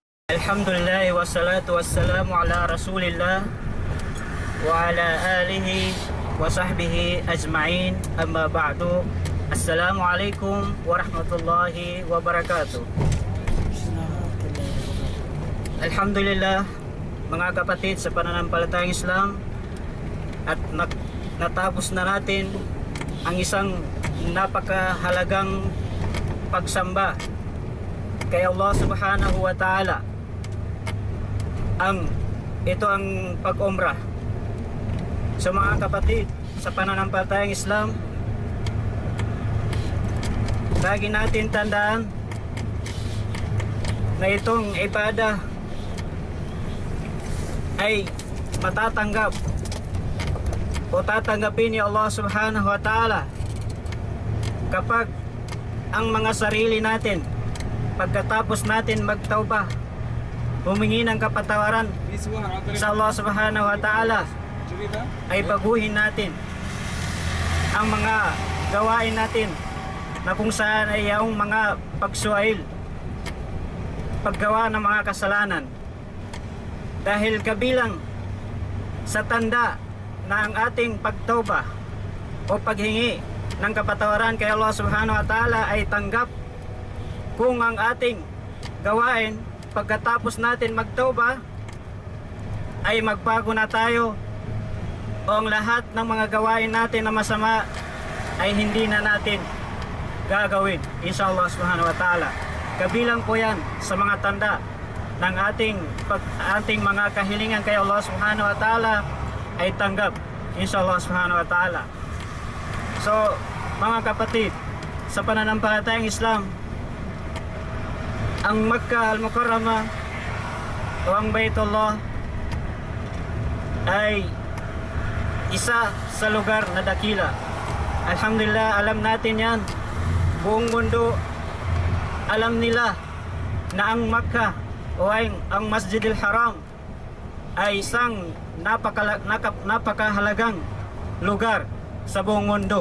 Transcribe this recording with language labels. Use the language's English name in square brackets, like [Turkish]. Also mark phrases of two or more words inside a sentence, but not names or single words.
[Arabic] الحمد لله والصلاة والسلام على رسول الله وعلى آله وصحبه أجمعين، أما بعد. السلام عليكم ورحمة الله وبركاته. [Filipino] Alhamdulillah mga kapatid sa pananampalatayang Islam, at natapos na natin ang isang napakahalagang pagsamba kay Allah [Arabic] سبحانه وتعالى. [Filipino] Ito ang pag-umrah. So mga kapatid, sa pananampalatayang Islam, lagi natin tandaan na itong ibadah ay matatanggap o tatanggapin ni Allah [Arabic] سبحانه وتعالى [Filipino] kapag ang mga sarili natin, pagkatapos natin magtawbah, humingi ng kapatawaran sa Allah [Arabic] سبحانه وتعالى, [Filipino] ay baguhin natin ang mga gawain natin na kung saan ay yung mga pagsuwail, paggawa ng mga kasalanan. Dahil kabilang sa tanda na ang ating pagtawbah o paghingi ng kapatawaran kay Allah [Arabic] سبحانه وتعالى [Filipino] ay tanggap kung ang ating gawain pagkatapos natin magtawbah ay magbago na tayo, o ang lahat ng mga gawain natin na masama ay hindi na natin gagawin, [Arabic] إن شاء الله سبحانه وتعالى. [Filipino] Kabilang po yan sa mga tanda ng ating mga kahilingan kay Allah [Arabic] سبحانه وتعالى [Filipino] ay tanggap, [Arabic] إن شاء الله سبحانه وتعالى. [Filipino] So mga kapatid, sa pananampalatayang Islam, ang Makkah al-Mukarramah o ang Baitullah ay isa sa lugar na dakila. Alhamdulillah, alam natin yan. Buong mundo alam nila na ang Makkah o ang Masjidil Haram ay isang napakahalagang lugar sa buong mundo.